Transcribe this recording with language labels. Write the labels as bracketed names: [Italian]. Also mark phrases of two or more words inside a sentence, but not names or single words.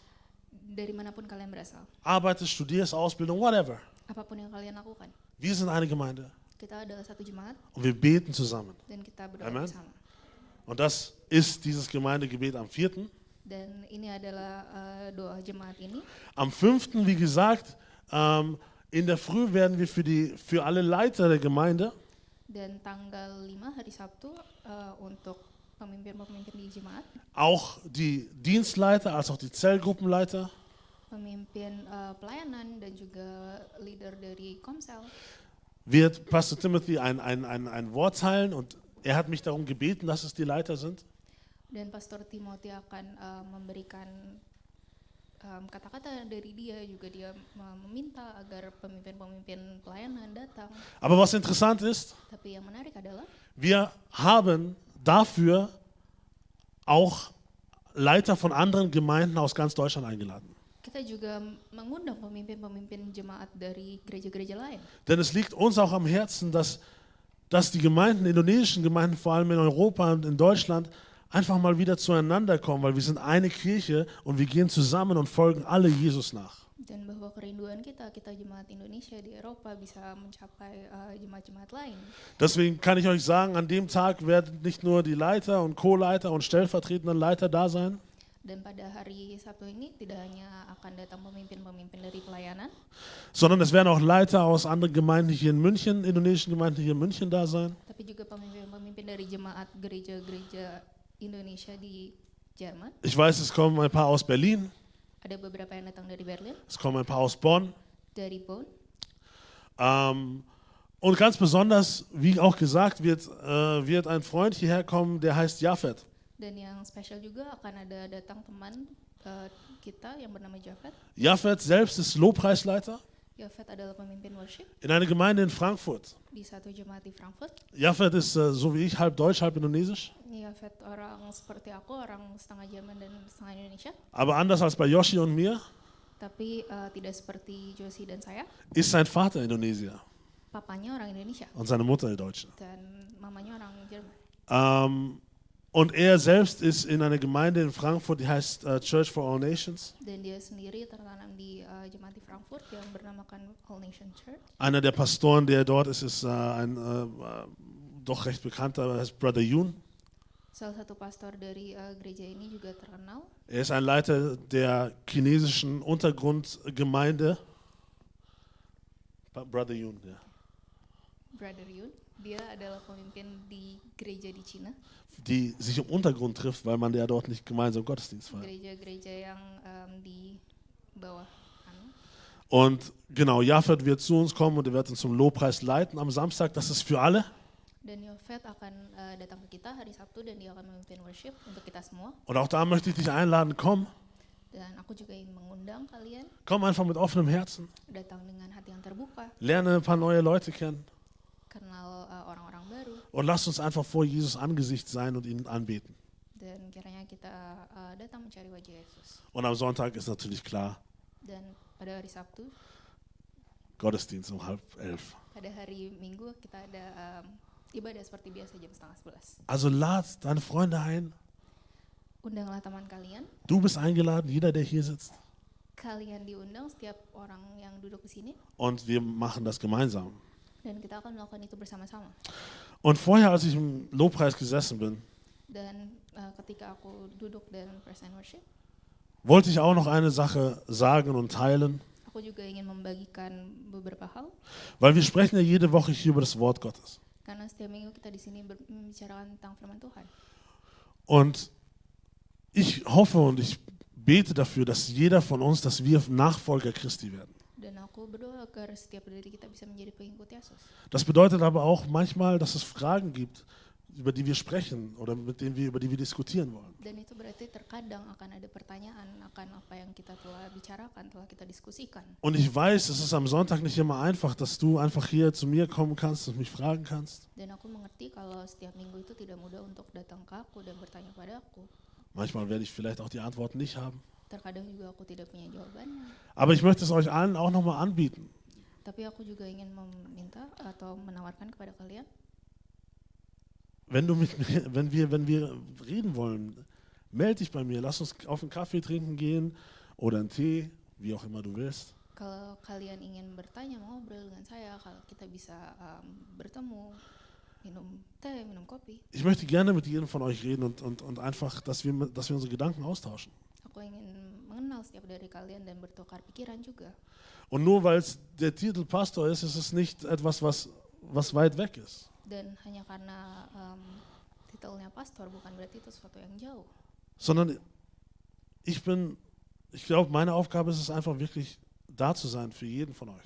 [Indonesian] dari manapun kalian berasal. [German] Arbeitest, studierst, Ausbildung, whatever. [Indonesian] Apapun yang kalian lakukan. [German] Wir sind eine Gemeinde [Indonesian] Kita adalah satu jemaat [German] und wir beten zusammen. [Indonesian] dan kita berdoa Amen. bersama. [German] Und das ist dieses Gemeindegebet am 4. [Indonesian] Dan ini adalah doa jemaat ini. [German] Am 5., wie gesagt, in der Früh werden wir für alle Leiter der Gemeinde [Indonesian] Dan tanggal 5 hari Sabtu untuk pemimpin-pemimpin di jemaat, [German] auch die Dienstleiter als auch die Zellgruppenleiter [Indonesian] pemimpin pelayanan dan juga leader dari Komsel, [German] wird Pastor Timothy ein Wort teilen und er hat mich darum gebeten, dass es die Leiter sind. [Indonesian] dan Pastor Timothy akan memberikan kata-kata dari dia, juga dia meminta agar pemimpin-pemimpin pelayanan datang. [German] Aber was interessant ist, [Indonesian] Tapi yang menarik adalah [German] wir haben dafür auch Leiter von anderen Gemeinden aus ganz Deutschland eingeladen. [Indonesian] kita juga mengundang pemimpin-pemimpin jemaat dari gereja-gereja lain. [German] Denn es liegt uns auch am Herzen, dass die Gemeinden, indonesischen Gemeinden, vor allem in Europa und in Deutschland, einfach mal wieder zueinander kommen, weil wir sind eine Kirche und wir gehen zusammen und folgen alle Jesus nach. [Indonesian] Dan bahwa kerinduan kita jemaat Indonesia di Eropa bisa mencapai jemaat-jemaat lain. [German] Deswegen kann ich euch sagen, an dem Tag werden nicht nur die Leiter und Co-Leiter und stellvertretenden Leiter da sein, [Indonesian] Dan pada hari Sabtu ini tidak hanya akan datang pemimpin-pemimpin dari pelayanan, [German] sondern es werden auch Leiter aus anderen Gemeinden hier in München, indonesischen Gemeinden hier in München da sein. [Indonesian] tapi juga pemimpin-pemimpin dari jemaat gereja-gereja Indonesia di Jerman. [German] Ich weiß, es kommen ein paar aus Berlin, [Indonesian] Ada beberapa yang datang dari Berlin, [German] es kommen ein paar aus Bonn. [Indonesian] dari Bonn. [German] Und ganz besonders, wie auch gesagt wird, wird ein Freund hierher kommen, der heißt Jafet. [Indonesian] Dan yang spesial juga akan ada datang teman kita yang bernama Jafet. [German] Jafet selbst ist Lobpreisleiter [Indonesian] Jafet adalah pemimpin worship [German] in einer Gemeinde in Frankfurt. [Indonesian] di satu jemaat di Frankfurt. [German] Jafet ist so wie ich halb deutsch, halb indonesisch. [Indonesian] Jafet orang seperti aku, orang setengah Jerman dan setengah Indonesia. [German] Aber anders als bei Yoshi und mir [Indonesian] Tapi tidak seperti Josie dan saya, [German] ist sein Vater Indonesier [Indonesian] papanya orang Indonesia [German] und seine Mutter Deutsche. [Indonesian] dan mamanya orang Jerman. [German] Und er selbst ist in einer Gemeinde in Frankfurt, die heißt Church for All Nations. [Indonesian] Dan dia sendiri tertanam di jemaat di Frankfurt yang bernamakan All Nation Church. [German] Einer der Pastoren, der dort ist ein doch recht bekannter, heißt Brother Yoon. [Indonesian] Salah satu pastor dari gereja ini juga terkenal. [German] Er ist ein Leiter der chinesischen Untergrundgemeinde. Brother Yoon, ja. Brother Yun. [Indonesian] Dia adalah pemimpin di gereja di Cina. [German] Die sich im Untergrund trifft, weil man ja dort nicht gemeinsam Gottesdienst feiert. [Indonesian] Gereja-gereja yang di bawah sana. [German] Und genau, Jafet wird zu uns kommen und er wird uns zum Lobpreis leiten am Samstag. Das ist für alle. [Indonesian] Dan Yofet akan datang ke kita hari Sabtu dan dia akan memimpin worship untuk kita semua. [German] Und auch da möchte ich dich einladen, komm. [Indonesian] Dan aku juga ingin mengundang kalian [German] Komm einfach mit offenem Herzen. [Indonesian] datang dengan hati yang terbuka, [German] Lerne ein paar neue Leute kennen. [Indonesian] kenal orang-orang baru, [German] Und lass uns einfach vor Jesus Angesicht sein und ihn anbeten. [Indonesian] dan kiranya kita datang mencari wajah Yesus. [German] Und am Sonntag ist natürlich klar, [Indonesian] Dan pada hari Sabtu, [German] Gottesdienst um 10:30. [Indonesian] pada hari Minggu kita ada ibadah seperti biasa jam 10:30. [German] Also lad deine Freunde ein. [Indonesian] Undanglah teman kalian. [German] Du bist eingeladen, jeder, der hier sitzt. [Indonesian] Kalian diundang, setiap orang yang duduk di sini, [German] Und wir machen das gemeinsam. [Indonesian] dan kita akan melakukan itu bersama-sama. [German] Und vorher, als ich im Lobpreis gesessen bin, [Indonesian] Dan ketika aku duduk dan [English] present worship, [German] wollte ich auch noch eine Sache sagen und teilen, [Indonesian] Aku juga ingin membagikan beberapa hal [German] weil wir sprechen ja jede Woche hier über das Wort Gottes. [Indonesian] karena setiap minggu kita di sini membicarakan tentang firman Tuhan. [German] Und ich hoffe und ich bete dafür, dass jeder von uns, dass wir Nachfolger Christi werden. [Indonesian] Dan aku berdoa agar setiap dari kita bisa menjadi pengikut Yesus. [German] Das bedeutet aber auch manchmal, dass es Fragen gibt, über die wir sprechen oder über die wir diskutieren wollen. [Indonesian] Dan itu berarti terkadang akan ada pertanyaan akan apa yang kita telah bicarakan, telah kita diskusikan. [German] Und ich weiß, es ist am Sonntag nicht immer einfach, dass du einfach hier zu mir kommen kannst und mich fragen kannst. [Indonesian] Dan aku mengerti kalau setiap minggu itu tidak mudah untuk datang ke aku dan bertanya pada aku. [German] Manchmal werde ich vielleicht auch die Antworten nicht haben. [Indonesian] Terkadang juga aku tidak punya jawabannya. [German] Aber ich möchte es euch allen auch nochmal anbieten. [Indonesian] Tapi aku juga ingin meminta atau menawarkan kepada kalian, [German] Wenn wir reden wollen, melde dich bei mir. Lass uns auf einen Kaffee trinken gehen oder einen Tee, wie auch immer du willst. [Indonesian] kalau kalian ingin bertanya, mau ngobrol dengan saya, kalau kita bisa bertemu, minum teh, minum kopi. [German] Ich möchte gerne mit jedem von euch reden und einfach, dass wir unsere Gedanken austauschen. [Indonesian] Aku ingin mengenal setiap dari kalian dan bertukar pikiran juga. [German] Und nur weil es der Titel Pastor ist, ist es nicht etwas, was weit weg ist. [Indonesian] Dan hanya karena titelnya pastor bukan berarti itu sesuatu yang jauh. [German] Sondern ich glaube, meine Aufgabe ist es einfach wirklich da zu sein für jeden von euch.